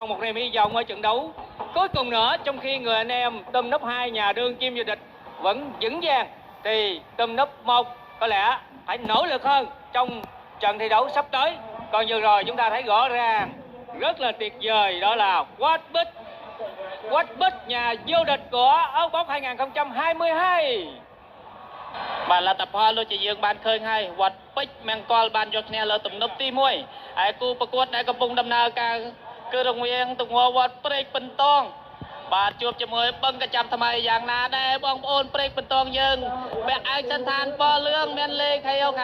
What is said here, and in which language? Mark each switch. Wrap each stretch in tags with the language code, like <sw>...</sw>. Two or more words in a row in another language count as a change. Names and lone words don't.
<vi>một niềm hy vọng ở trận đấu cuối cùng nữa. Trong khi người anh em Tôm Núp 2 nhà đương kim vô địch vẫn vững vàng, thì Tôm Núp 1 có lẽ phải nỗ lực hơn trong trận thi đấu sắp tới. Còn vừa rồi chúng ta thấy rõ ràng rất là tuyệt vời, đó là Quách Bích nhà vô địch của Áo Bóng 2022.</vi> <km>បាទលទ្ធផលដូចជាយើងបានឃើញហើយវត្តពេជ្រមង្គលបានយកឈ្នះលើទំនប់ទី1ហើយគូប្រកួតដែលកំពុងដំណើរការគឺរង្វៀងទងវត្តព្រែកបន្ទ ងបាទជួបជាមួយបឹងកញ្ចាំថ្មីយ៉ាងណាដែរបងប្អូនព្រែកបន្ទងយើងពាក់ឯកសន្តានពណ៌លឿងមានលេខខា</km>